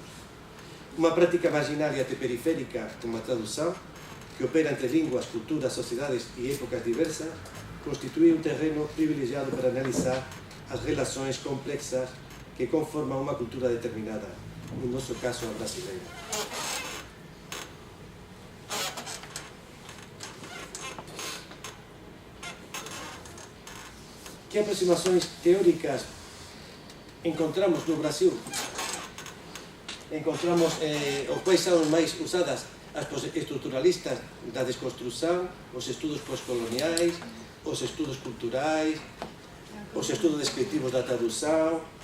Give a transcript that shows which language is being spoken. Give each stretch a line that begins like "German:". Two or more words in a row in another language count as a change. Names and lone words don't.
Galician: Unha práctica marginaria e periférica como a tradução, que opera entre linguas, culturas, sociedades e épocas diversas, constitui un terreno privilegiado para analizar as relações complexas que conforman unha cultura determinada, no noso caso a brasileira.
Portuguese: Que aproximações teóricas encontramos no Brasil? Encontramos ou quais são máis usadas as estruturalistas da desconstrução, os estudos postcoloniais, os estudos culturais, os estudos descritivos da tradução.